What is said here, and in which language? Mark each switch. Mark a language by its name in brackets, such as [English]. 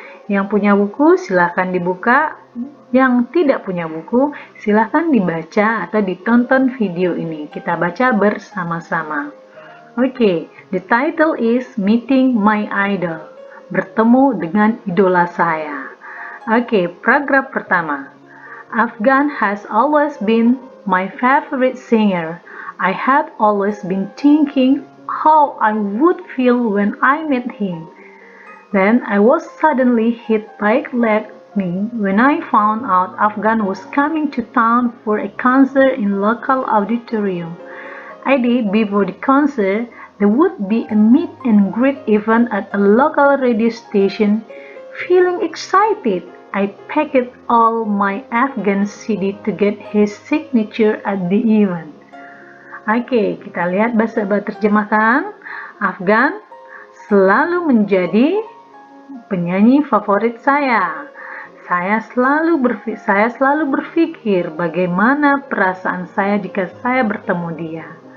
[Indonesian] Yang punya buku silahkan dibuka, yang tidak punya buku silahkan dibaca atau ditonton video ini. Kita baca bersama-sama. Oke, [English] the title is Meeting My Idol. [Indonesian] Bertemu dengan idola saya. Oke, paragraf pertama. [English] Afgan has always been my favorite singer. I had always been thinking how I would feel when I met him. Then I was suddenly hit by lightning when I found out Afgan was coming to town for a concert in local auditorium. A day before the concert, there would be a meet and greet event at a local radio station. Feeling excited, I packed all my Afgan CD to get his signature at the event. [Indonesian] Oke, kita lihat bahasa terjemahkan. Afgan selalu menjadi penyanyi favorit saya. Saya selalu berpikir bagaimana perasaan saya jika saya bertemu dia.